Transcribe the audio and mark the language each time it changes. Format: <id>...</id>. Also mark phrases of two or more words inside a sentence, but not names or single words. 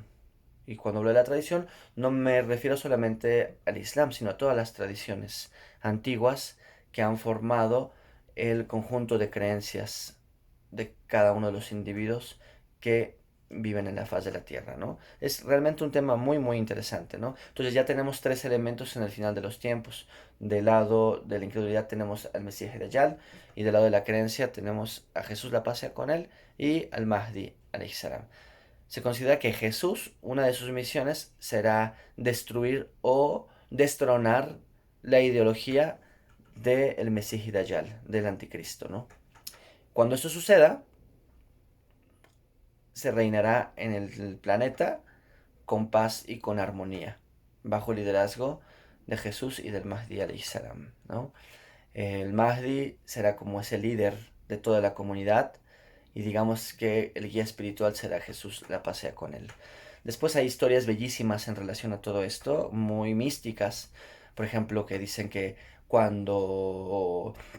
<es>Y cuando hablo de la tradición, no me refiero solamente al Islam, sino a todas las tradiciones antiguas que han formado el conjunto de creencias de cada uno de los individuos que viven en la faz de la Tierra, ¿no? Es realmente un tema muy, muy interesante, ¿no? Entonces ya tenemos tres elementos en el final de los tiempos. Del lado de la incredulidad tenemos al Mesías Dajjal y del lado de la creencia tenemos a Jesús, la paz sea con él, y al Mahdi,</es> <ar>عليه السلام.</ar> <es>Se considera que Jesús, una de sus misiones será destruir o destronar la ideología del Mesías Dajjal, del anticristo, ¿no? Cuando esto suceda, se reinará en el planeta con paz y con armonía, bajo el liderazgo de Jesús y del Mahdi</es> <ar>عليه السلام,</ar> <es>¿no? El Mahdi será como ese líder de toda la comunidad y digamos que el guía espiritual será Jesús, la pasea con él. Después hay historias bellísimas en relación a todo esto, muy místicas, por ejemplo, que dicen que cuando</es>